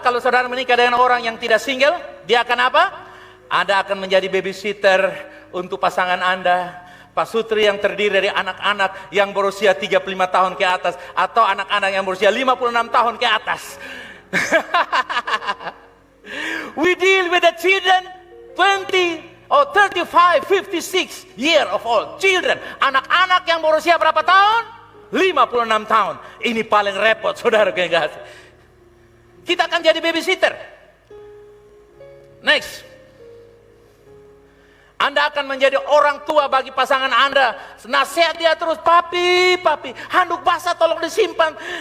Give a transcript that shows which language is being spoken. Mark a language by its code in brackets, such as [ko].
[id] Kalau saudara menikah dengan orang yang tidak single, dia akan apa? Anda akan menjadi babysitter untuk pasangan Anda. Pasutri yang terdiri dari anak-anak yang berusia 35 tahun ke atas, atau anak-anak yang berusia 56 tahun ke atas. [en] We deal with the children 20 or 35, 56 year of old children. [id] Anak-anak yang berusia berapa tahun? 56 tahun. Ini paling repot, saudara kekasih. Kita akan jadi babysitter. [en] Next. [id] Anda akan menjadi orang tua bagi pasangan Anda. Nasihat dia terus, papi, handuk basah tolong disimpan.